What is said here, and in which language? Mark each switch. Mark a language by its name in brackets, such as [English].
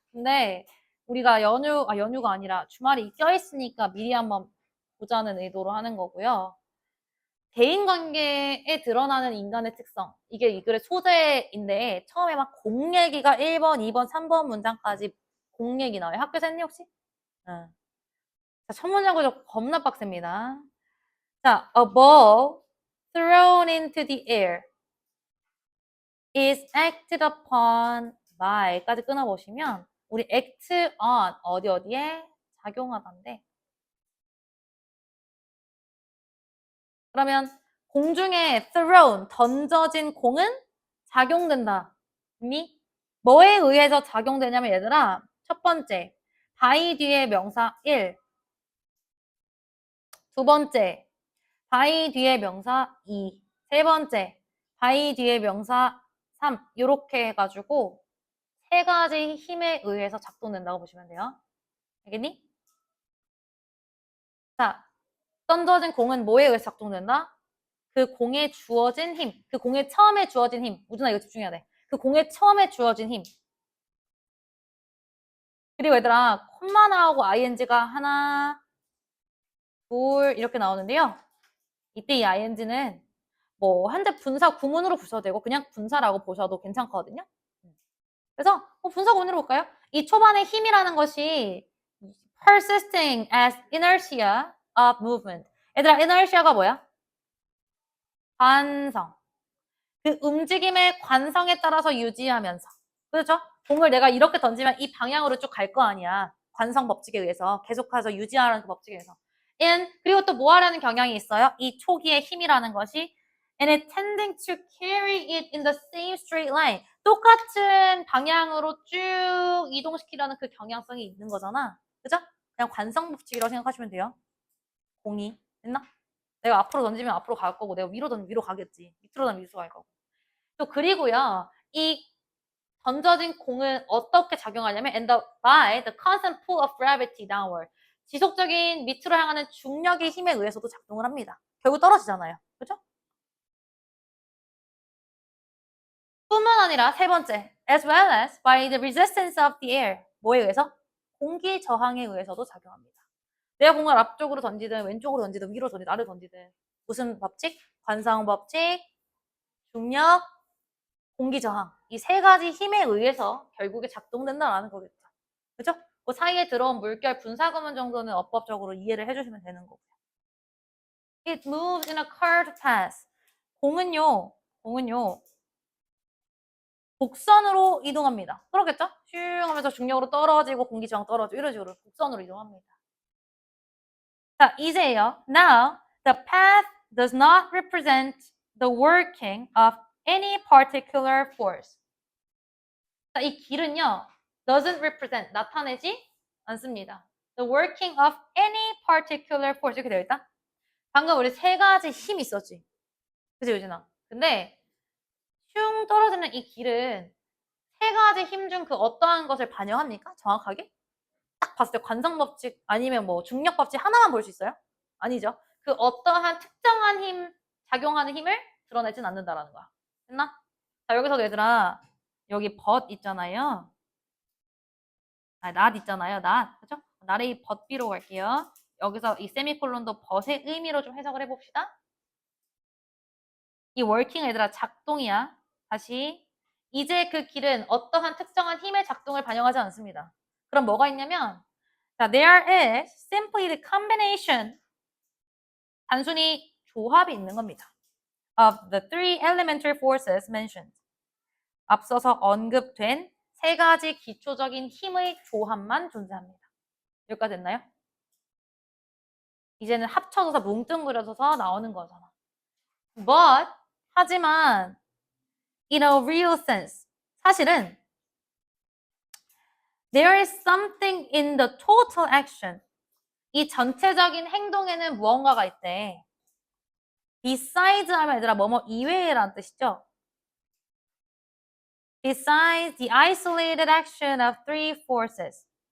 [Korean] 근데 우리가 연휴가 아니라 주말이 껴있으니까 미리 한번 보자는 의도로 하는 거고요. 대인관계에 드러나는 인간의 특성. 이게 이 글의 소재인데 처음에 막 공 얘기가 1번, 2번, 3번 문장까지 공 얘기 나와요. 학교에서 했니 혹시? 응. 자, 첫 문장 구조 겁나 빡셉니다. 자, [English] a ball thrown into the air is acted upon by [Korean] 까지 끊어보시면 우리 [English] act on [Korean] 어디에 작용하다인데 그러면 공중에 thrown 던져진 공은 작용된다. 미 뭐에 의해서 작용되냐면 얘들아 첫 번째 by 뒤에 명사 1 두 번째 by 뒤에 명사 2 세 번째 by 뒤에 명사 3 이렇게 해가지고 세 가지 힘에 의해서 작동된다고 보시면 돼요. 알겠니? 자, 던져진 공은 뭐에 의해서 작동된다? 그 공에 주어진 힘, 그 공에 처음에 주어진 힘. 우준아 이거 집중해야 돼. 그 공에 처음에 주어진 힘. 그리고 얘들아, 콤마 나오고 ing가 하나, 둘 이렇게 나오는데요. 이때 이 ing는 뭐 현재 분사 구문으로 보셔도 되고 그냥 분사라고 보셔도 괜찮거든요. 그래서 분사 구문으로 볼까요? 이 초반에 힘이라는 것이 [English] persisting as inertia of movement. [Korean] 얘들아, inertia가 뭐야? 관성. 그 움직임의 관성에 따라서 유지하면서. 그렇죠? 공을 내가 이렇게 던지면 이 방향으로 쭉 갈 거 아니야. 관성 법칙에 의해서. 계속해서 유지하라는 그 법칙에 의해서. 그리고 또 뭐 하려는 경향이 있어요? 이 초기의 힘이라는 것이 [English] and it tending to carry it in the same straight line. [Korean] 똑같은 방향으로 쭉 이동시키려는 그 경향성이 있는 거잖아. 그죠? 그냥 관성 법칙이라고 생각하시면 돼요. 공이. 됐나? 내가 앞으로 던지면 앞으로 갈 거고 내가 위로 던지면 위로 가겠지. 밑으로 던지면 밑으로 갈 거고. 또 그리고요. 이 던져진 공은 어떻게 작용하냐면 [English] by the constant pull of gravity downward. [Korean] 지속적인 밑으로 향하는 중력의 힘에 의해서도 작동을 합니다. 결국 떨어지잖아요. 그렇죠? 뿐만 아니라 세 번째, [English] as well as by the resistance of the air. [Korean] 뭐에 의해서? 공기 저항에 의해서도 작용합니다. 내가 공을 앞쪽으로 던지든 왼쪽으로 던지든 위로 던지든 아래로 던지든 무슨 법칙? 관성 법칙, 중력, 공기 저항. 이 세 가지 힘에 의해서 결국에 작동된다라는 거겠죠. 그죠? 그 사이에 들어온 물결 분사구문 정도는 어법적으로 이해를 해주시면 되는 거고요. [English] It moves in a curved path. [Korean] 공은요, 곡선으로 이동합니다. 그러겠죠? 슝 하면서 중력으로 떨어지고 공기 저항 떨어지고 이런 식으로 곡선으로 이동합니다. 자, 이제요. [English] Now, the path does not represent the working of any particular force. [Korean] 자, 이 길은요. [English] doesn't represent, [Korean] 나타내지 않습니다. [English] The working of any particular force [Korean] 이렇게 되어 있다. 방금 우리 세 가지 힘이 있었지. 그치, 유진아? 근데 슝 떨어지는 이 길은 세 가지 힘 중 그 어떠한 것을 반영합니까? 정확하게? 딱 봤을 때 관성 법칙 아니면 뭐 중력 법칙 하나만 볼 수 있어요? 아니죠. 그 어떠한 특정한 힘, 작용하는 힘을 드러내진 않는다라는 거야. 됐나? 자, 여기서 얘들아, 여기 벗 있잖아요. 낫 있잖아요. 낫. 그죠? 낫의 벗비로 갈게요. 여기서 이 세미콜론도 벗의 의미로 좀 해석을 해봅시다. 이 워킹 얘들아 작동이야. 다시. 이제 그 길은 어떠한 특정한 힘의 작동을 반영하지 않습니다. 그럼 뭐가 있냐면 자, [English] there is simply the combination [Korean] 단순히 조합이 있는 겁니다. [English] of the three elementary forces mentioned. [Korean] 앞서서 언급된 세 가지 기초적인 힘의 조합만 존재합니다. 여기까지 됐나요? 이제는 합쳐져서 뭉뚱그려져서 나오는 거잖아. [English] But [Korean] 하지만 [English] in a real sense [Korean] 사실은 [English] There is something in the total action. [Korean] 이 전체적인 행동에는 무언가가 있대. Besides 하면 얘들아 뭐뭐 이외에라는 뜻이죠. [English] Besides the isolated action of three forces.